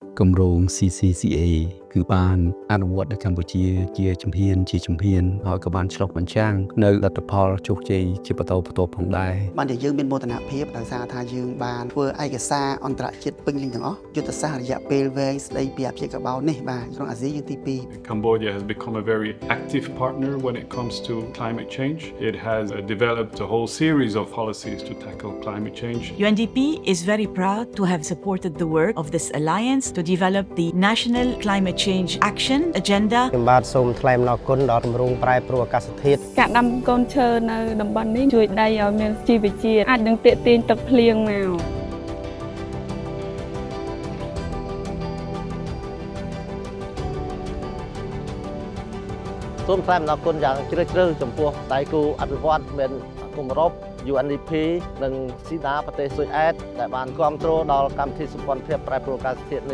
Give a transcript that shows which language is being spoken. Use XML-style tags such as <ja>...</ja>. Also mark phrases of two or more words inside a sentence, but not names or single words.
<km>គម្រោង CCCA គឺបានអនុវត្តនៅកម្ពុជាជាជំហានហើយក៏បានឆ្លុះបញ្ចាំងនៅលទ្ធផលជោគជ័យជាបន្តបន្ទាប់ផងដែរ បានជាយើងមានមោទនភាពដោយសារថាយើងបានធ្វើឯកសារអន្តរជាតិពេញលេញទាំងអស់យុទ្ធសាស្ត្ររយៈពេលវែងស្ដីពីអភិកាបូននេះបាទក្នុងអាស៊ីយើងទី2</km> <en>Cambodia has become a very active partner when it comes to climate change. It has developed a whole series of policies to tackle climate change. UNDP is very proud to have supported the work of this alliance to develop the National Climate Change Action Agenda.</en> <km>ខ្ញុំបាទសូមថ្លែងអំណរគុណដល់គម្រោងប្រែប្រួលអាកាសធាតុ ការដាំកូនឈើនៅតំបន់នេះជួយដីឲ្យមានជីវជាតិអាចនឹងទាក់ទាញទឹកភ្លៀងមក សូមថ្លែងអំណរគុណយ៉ាងជ្រាលជ្រៅចំពោះដៃគូអភិវឌ្ឍន៍មានគម្រប់ UNDP និងស៊ីដាប្រទេសស៊ុយអែតដែលបានគ្រប់គ្រងដល់កម្មវិធីសម្ព័ន្ធភាពប្រែប្រួលអាកាសធាតុនេះ</km>